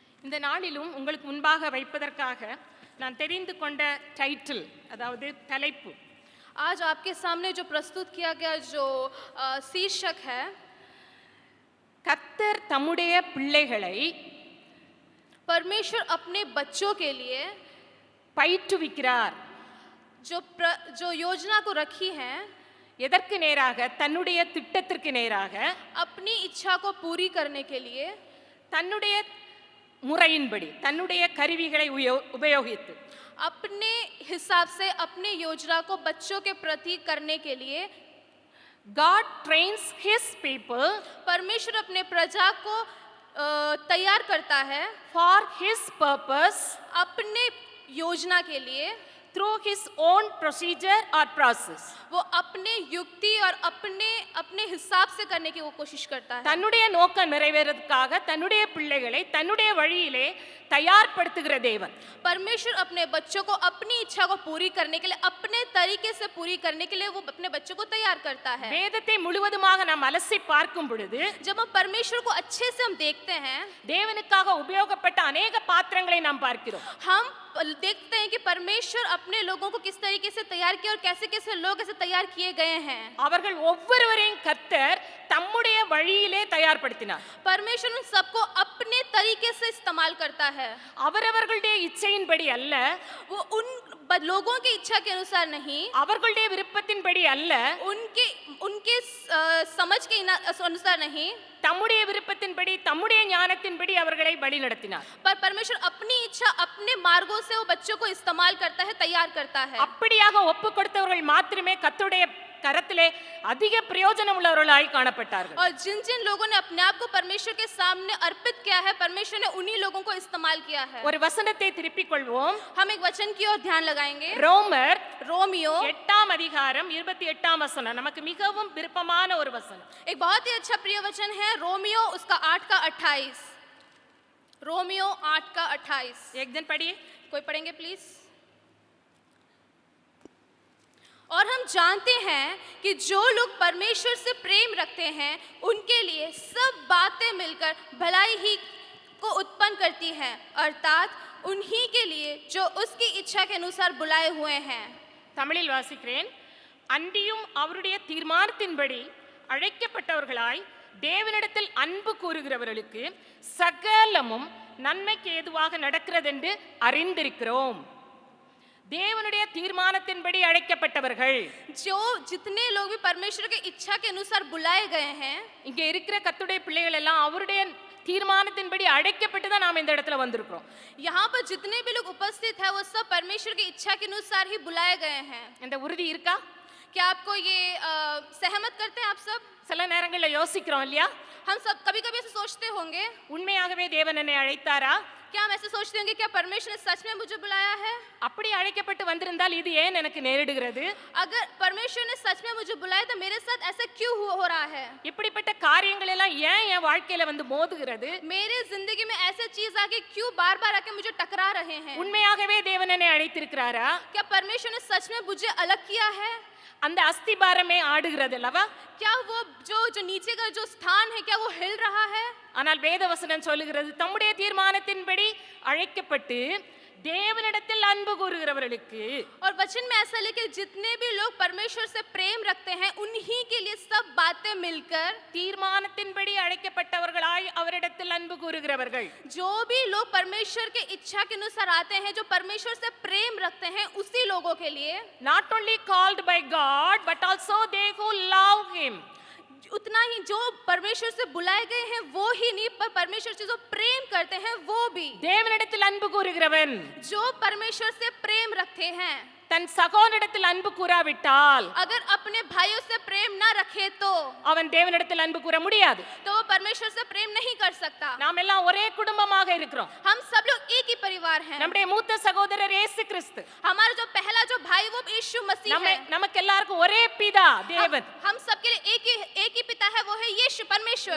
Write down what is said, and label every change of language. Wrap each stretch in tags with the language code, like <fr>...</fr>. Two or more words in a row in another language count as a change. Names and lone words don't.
<ta>இந்த நாளிலும் உங்களுக்கு முன்பாக வைப்பதற்காக நான் தெரிந்து கொண்ட டைட்டில், அதாவது தலைப்பு,</ta> <hi>आज आपके सामने जो प्रस्तुत किया गया जो शीर्षक है,</hi> <ta>கர்த்தர் தம்முடைய பிள்ளைகளை</ta> <hi>परमेश्वर अपने बच्चों के लिए</hi> <ta>பயிற்றுவிக்கிறார்.</ta> <hi>जो योजना को रखी है,</hi> <ta>எதற்கு நேராக? தன்னுடைய திட்டத்திற்கு நேராக,</ta> <hi>अपनी इच्छा को पूरी करने के लिए,</hi> <ta>தன்னுடைய முறையின்படி, தன்னுடைய கருவிகளை உபயோகித்து,</ta> <hi>अपने हिसाब से अपने योजना को बच्चों के प्रति करने के लिए</hi> <en>God trains his people</en> <hi>परमेश्वर अपने प्रजा को तैयार करता है</hi> <en>for his purpose</en> <hi>अपने योजना के लिए,</hi> <en>through his own procedure or process.</en> <hi>वो अपने युक्ति और अपने हिसाब से करने की वो कोशिश करता है.</hi> <ta>தன்னுடைய நோக்கம் நிறைவேறதுக்காக தன்னுடைய பிள்ளைகளை தன்னுடைய வழியிலே தயார்படுத்துகிற தேவன்.</ta> <hi>परमेश्वर अपने बच्चों को अपनी इच्छा को पूरी करने के लिए, अपने तरीके से पूरी करने के लिए वो अपने बच्चों को तैयार करता है.</hi> <ta>வேதத்தை முழுவதுமாக நாம் அலசி பார்க்கும் பொழுது,</ta> <hi>जब हम परमेश्वर को अच्छे से हम देखते हैं,</hi> <ta>தேவனுக்காக உபயோகப்பட்ட अनेक பாத்திரங்களை நாம் பார்க்கிறோம்.</ta> <hi>हम देखते हैं कि परमेश्वर अपने लोगों को किस तरीके से तैयार किया और कैसे कैसे लोग ऐसे तैयार किए गए हैं.</hi> <ta>அவர்கள் ஒவ்வொருவரையும் கர்த்தர் தம்முடைய வழியிலே தயார்படுத்தினார்.</ta> <hi>परमेश्वर उन सबको अपने तरीके से इस्तेमाल करता है.</hi> <ta>அவரவர்களுடைய இச்சையின்படி அல்ல,</ta> <hi>वो उन लोगों की इच्छा के अनुसार नहीं,</hi> <ta>அவர்களுடைய விருப்பத்தின்படி அல்ல,</ta> <hi>उनके समझ के अनुसार नहीं,</hi> <ta>தம்முடைய விருப்பத்தின்படி தம்முடைய ஞானத்தின்படி அவர்களை வழிநடத்தினார்.</ta> <hi>पर परमेश्वर अपनी इच्छा अपने मार्गों से वो बच्चों को इस्तेमाल करता है, तैयार करता है.</hi> <ta>அப்படியாக ஒப்பு கொடுத்தவர்கள் மாத்திரமே கர்த்தருடைய கரத்திலே அதிக பிரயோஜனம் உள்ளவர்களாய் காணப்பட்டார்கள்.</ta> <hi>और जिन जिन लोगों ने अपने आप को परमेश्वर के सामने अर्पित किया है, परमेश्वर ने उन्हीं लोगों को इस्तेमाल किया है.</hi> <ta>ஒரு வசனத்தை திருப்பிக் கொள்வோம்.</ta> <hi>हम एक वचन की ओर ध्यान लगाएंगे.</hi> <ta>रोमियो 8 அதிகாரம் 28 வசனம் நமக்கு மிகவும் விருப்பமான ஒரு வசனம்.</ta> <hi>एक बहुत ही अच्छा प्रिय वचन है रोमियो उसका 8 का 28. रोमियो 8 का 28. एक दिन पढ़िए. कोई पढ़ेंगे प्लीज. और हम जानते हैं कि जो लोग परमेश्वर से प्रेम रखते हैं उनके लिए सब बातें मिलकर भलाई ही को उत्पन्न करती हैं, अर्थात उन्हीं के लिए जो उसकी इच्छा के अनुसार बुलाए हुए हैं.</hi> <ta>தமிழில் வாசிக்கிறேன். அன்றியும் அவருடைய தீர்மானத்தின்படி அழைக்கப்பட்டவர்களாய் தேவனிடத்தில் அன்பு கூறுகிறவர்களுக்கு சகலமும் நன்மைக்கு ஏதுவாக நடக்கிறதென்று அறிந்திருக்கிறோம். தேவனுடைய தீர்மானத்தின்படி அழைக்கப்பட்டவர்கள்,</ta> <hi>जो जितने लोग भी परमेश्वर के इच्छा के अनुसार बुलाए गए हैं,</hi> <ta>இங்கே இருக்கிற கர்த்தருடைய பிள்ளைகள் எல்லாம் அவருடைய தீர்மானத்தின்படி அழைக்கப்பட்டு தான் நாம் இந்த இடத்துல வந்திருக்கிறோம்.</ta> <hi>यहाँ पर जितने भी लोग उपस्थित हैं वो सब परमेश्वर की इच्छा के अनुसार ही बुलाए गए हैं.</hi> <ta>இந்த உறுதி இருக்கா?</ta> <hi>क्या आपको ये सहमत करते हैं आप सब?</hi> <ta>சில நேரங்களில் யோசிக்கிறோம் இல்லையா,</ta> <hi>हम सब कभी कभी ऐसे सोचते होंगे,</hi> <ta>உண்மையாகவே தேவன் என்னை அழைத்தாரா?</ta> <hi>क्या हम ऐसे सोचते होंगे क्या परमेश्वर ने सच में मुझे बुलाया है?</hi> <ta>அப்படி அழைக்கப்பட்டு வந்திருந்தால் இது ஏன் எனக்கு நேரிடுகிறது?</ta> <hi>अगर परमेश्वर ने सच में मुझे बुलाया तो मेरे साथ ऐसा क्यों हो रहा है?</hi> <ta>இப்படிப்பட்ட காரியங்கள் எல்லாம் ஏன் என் வாழ்க்கையில வந்து மோதுகிறது?</ta> <hi>मेरे जिंदगी में ऐसे चीज आके क्यों बार बार आके मुझे टकरा रहे हैं?</hi> <ta>உண்மையாகவே தேவன் என்னை அழைத்திருக்கிறாரா?</ta> <hi>क्या परमेश्वर ने सच में मुझे अलग किया है?</hi> <ta>அந்த அஸ்திபாரமே ஆடுகிறது அல்லவா?</ta> <hi>क्या वो जो नीचे का जो स्थान है क्या वो हिल रहा है?</hi> <ta>ஆனால் வேதவசனம் சொல்லுகிறது, தம்முடைய தீர்மானத்தின்படி அழைக்கப்பட்டு தேவனிடத்தில் அன்பு கூறுகிறவர்களுக்கு,</ta> <hi>और वचन में ऐसा लिखे जितने भी लोग परमेश्वर से प्रेम रखते हैं उन्हीं के लिए सब बातें मिलकर,</hi> <ta>தீர்மானத்தின்படி அழைக்கப்பட்டவர்களாய் அவரிடத்தில் அன்பு கூறுகிறவர்கள்,</ta> <hi>जो भी लोग परमेश्वर के इच्छा के अनुसार आते हैं, जो परमेश्वर से प्रेम रखते हैं उसी लोगों के लिए,</hi> <en>not only called by God but also they who love him.</en> <hi>उतना ही जो परमेश्वर से बुलाए गए हैं वो ही नहीं, पर परमेश्वर से जो प्रेम करते हैं वो भी.</hi> <ta>தேவனிடத்தில் அன்பு கூறுகிறவன்</ta> <hi>जो परमेश्वर से प्रेम रखते हैं,</hi> <ta>தன் சகோதரனிடத்தில் அன்பு கூறாவிட்டால்,</ta> <hi>अगर अपने भाइयों से प्रेम ना रखे तो</hi> <ta>அவன் தேவனிடத்தில் அன்பு கூற முடியாது.</ta> <hi>तो वो परमेश्वर से प्रेम नहीं कर सकता.</hi> <ta>நாம் எல்லாம் ஒரே குடும்பமாக இருக்கிறோம்.</ta> <hi>हम सब लोग एक ही परिवार हैं.</hi> <ta>நம்முடைய மூத்த சகோதரர் இயேசு கிறிஸ்து,</ta> <hi>हमारा जो पहला जो भाई वो यीशु मसीह है.</hi> <ta>நமக்கு எல்லாருக்கும் ஒரே பிதா தேவன்.</ta> <hi>हम सबके लिए एक ही पिता है, वो है यीशु परमेश्वर.</hi>